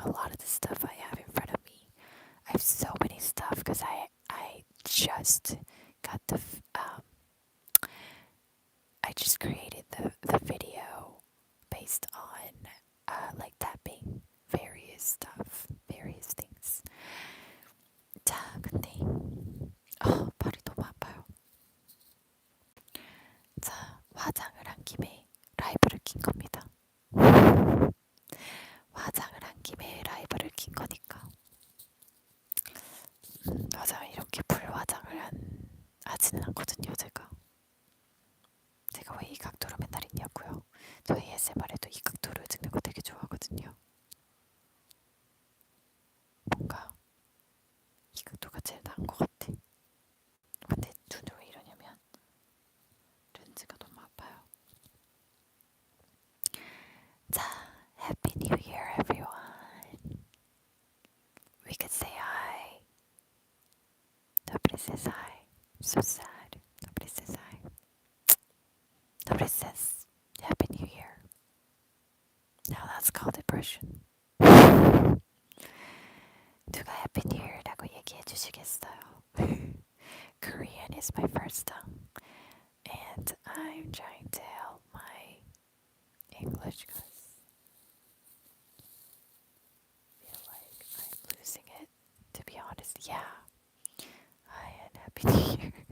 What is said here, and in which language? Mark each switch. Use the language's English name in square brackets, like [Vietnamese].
[English] A lot of the stuff I have in front of me. I have so many stuff because I just got I just created the video based on like tapping various things. [Korean] 자, 근데 발이 너무 아파요. 자, 화장을 한 김에 라이브를 킨 겁니다. 화장을 한 김에 라이브를 킨 거니까. 화장을 이렇게 불화장을 하지는 않거든요, 제가. 제가 왜 이 각도로 맨날 있냐고요. 저 ASMR에도 이 각도로 찍는 거 되게 좋아하거든요. 뭔가 이 각도가 제일 나은 것 같아. 근데 눈을 왜 이러냐면 렌즈가 너무 아파요. [English] 자, Happy New Year, everyone. We could say hi. Nobody says hi. So sad. Nobody says hi. Nobody says Happy New Year. Now that's called depression. [Korean] 누가 [English] Happy New Year [Korean] 라고 얘기해 주시겠어요? [English] Korean is my first tongue, and I'm trying to help my English because I feel like I'm losing it. To be honest, yeah. Hi and Happy New Year.